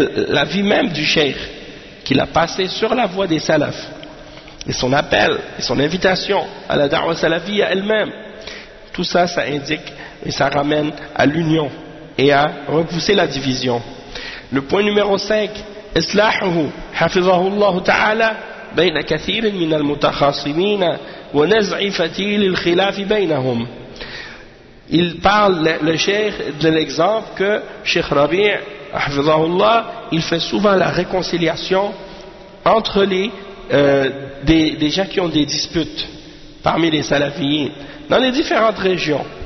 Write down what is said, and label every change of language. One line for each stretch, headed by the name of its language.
French: La vie même du cheikh qu'il a passé sur la voie des salaf, et son appel et son invitation à la da'wa salafia elle-même, tout ça, ça indique et ça ramène à l'union et à repousser la division. Le point numéro 5,
Arabic: إصلاحه حفظه الله تعالى بين كثير من المتخاصمين ونزع فتيل الخلاف بينهم.
French: il parle, le cheikh, de l'exemple que Cheikh Rabi', hafizahullah, il fait souvent la réconciliation entre les des gens qui ont des disputes parmi les salafiyins dans les différentes régions.